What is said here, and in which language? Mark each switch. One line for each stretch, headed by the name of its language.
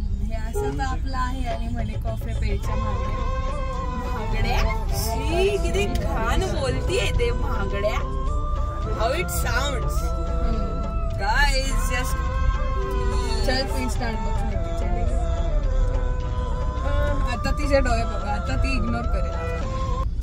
Marathi: हे असं तर आपलं आहे आणि म्हणे कॉफी प्यायच्या महागड्या। शी किती घाण बोलतीये ते महागड्या।
English: How it sounds guys. Just
Marathi: चल पी स्टार्टबक्स मध्ये चलेगा। आता तिचे डोळे बघा, आता ती इग्नोर करेल।